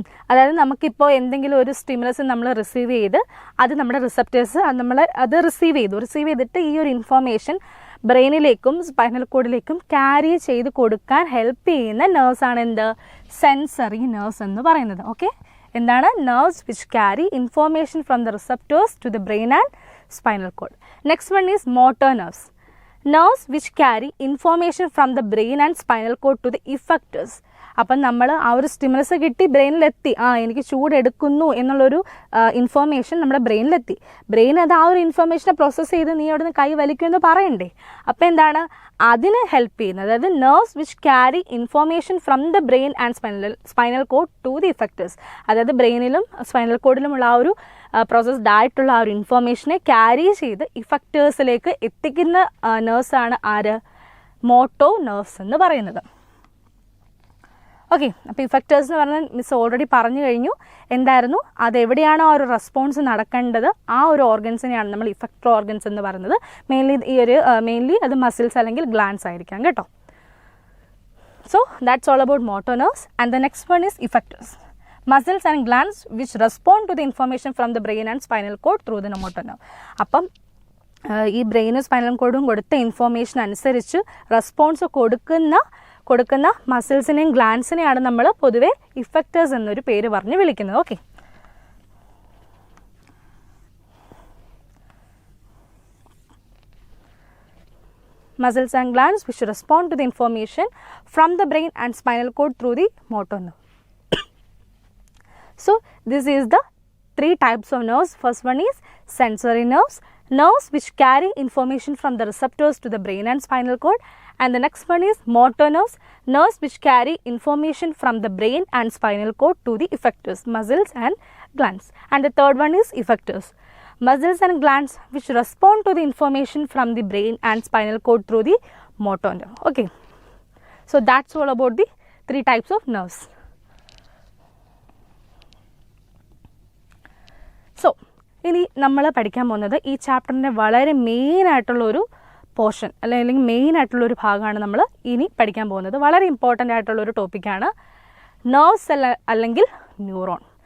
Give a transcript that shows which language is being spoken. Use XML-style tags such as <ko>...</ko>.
<ml>അതായത് നമുക്കിപ്പോൾ എന്തെങ്കിലും ഒരു സ്റ്റിമുലസ് നമ്മൾ റിസീവ് ചെയ്ത് അത് നമ്മുടെ റിസപ്റ്റേഴ്സ് അത് റിസീവ് ചെയ്തിട്ട് ഈ ഒരു ഇൻഫോർമേഷൻ ബ്രെയിനിലേക്കും സ്പൈനൽ കോഡിലേക്കും ക്യാരി ചെയ്ത് കൊടുക്കാൻ ഹെൽപ്പ് ചെയ്യുന്ന നെർവ്സ് ആണ് എന്ത്? സെൻസറി നെർവ്സ് എന്ന് പറയുന്നത്. ഓക്കെ, എന്താണ്?</ml> <en>Nerves which carry information from the receptors to the brain and spinal cord. Next one is motor nerves. Nerves which carry information from the brain and spinal cord to the effectors.</en> <ml>അപ്പം നമ്മൾ ആ ഒരു stimulus കിട്ടി, ബ്രെയിനിലെത്തി, എനിക്ക് ചൂടെടുക്കുന്നു എന്നുള്ളൊരു information നമ്മുടെ ബ്രെയിനിലെത്തി. Brain അത് ആ ഒരു ഇൻഫോർമേഷനെ പ്രോസസ്സ് ചെയ്ത് നീ അവിടെ നിന്ന് കൈ വലിക്കുമെന്ന് പറയണ്ടേ. അപ്പോൾ എന്താണ് അതിന് ഹെൽപ്പ് ചെയ്യുന്നത്? അതായത് nerves which carry information from the brain and spinal cord to the ഇഫക്റ്റേഴ്സ്. അതായത് ബ്രെയിനിലും സ്പൈനൽ കോഡിലുമുള്ള ആ ഒരു പ്രോസസ്ഡ് ആയിട്ടുള്ള ആ ഒരു ഇൻഫോർമേഷനെ ക്യാരി ചെയ്ത് ഇഫക്റ്റേഴ്സിലേക്ക് എത്തിക്കുന്ന നെർവ്സാണ് ആര്? മോട്ടോ നെർവ്സ് എന്ന് പറയുന്നത്. ഓക്കെ, അപ്പോൾ ഇഫക്റ്റേഴ്സ് എന്ന് പറഞ്ഞാൽ മിസ് ഓൾറെഡി പറഞ്ഞു കഴിഞ്ഞു എന്തായിരുന്നു, അതെവിടെയാണോ ആ ഒരു റെസ്പോൺസ് നടക്കേണ്ടത് ആ ഒരു ഓർഗൻസിനെയാണ് നമ്മൾ ഇഫക്റ്റർ ഓർഗൻസ് എന്ന് പറയുന്നത്. മെയിൻലി അത് മസിൽസ് അല്ലെങ്കിൽ ഗ്ലാൻഡ്സ് ആയിരിക്കാം കേട്ടോ.</ml> <en>So that's all about motor nerves. And the next one is effectors. Muscles and glands which respond to the information from the brain and spinal cord through the motor nerve.</en> <ml>അപ്പം ഈ ബ്രെയിനും spinal കോഡും കൊടുത്ത information അനുസരിച്ച് response കൊടുക്കുന്ന മസിൽസിനെയും ഗ്ലാൻഡ്സിനെയാണ് നമ്മൾ പൊതുവെ ഇഫക്റ്റേഴ്സ് എന്നൊരു പേര് പറഞ്ഞ് വിളിക്കുന്നത്.</ml> <en>Okay, muscles and glands which respond to the information from the brain and spinal cord through the motor nerve. So, this is the 3 types of nerves. First one is sensory nerves. Nerves which carry information from the receptors to the brain and spinal cord. And the next one is motor nerves. Nerves which carry information from the brain and spinal cord to the effectors, muscles and glands. And the third one is effectors. Muscles and glands which respond to the information from the brain and spinal cord through the motor nerve. Okay. So, that's all about the 3 types of nerves.</en> <ml>So ഇനി നമ്മൾ പഠിക്കാൻ പോകുന്നത് ഈ ചാപ്റ്ററിൻ്റെ വളരെ മെയിനായിട്ടുള്ളൊരു portion അല്ലെങ്കിൽ മെയിനായിട്ടുള്ളൊരു ഭാഗമാണ് നമ്മൾ ഇനി പഠിക്കാൻ പോകുന്നത്. വളരെ ഇമ്പോർട്ടൻ്റ് ആയിട്ടുള്ളൊരു ടോപ്പിക്കാണ് നെർവ്സ് അല്ലെങ്കിൽ ന്യൂറോൺ.</ml>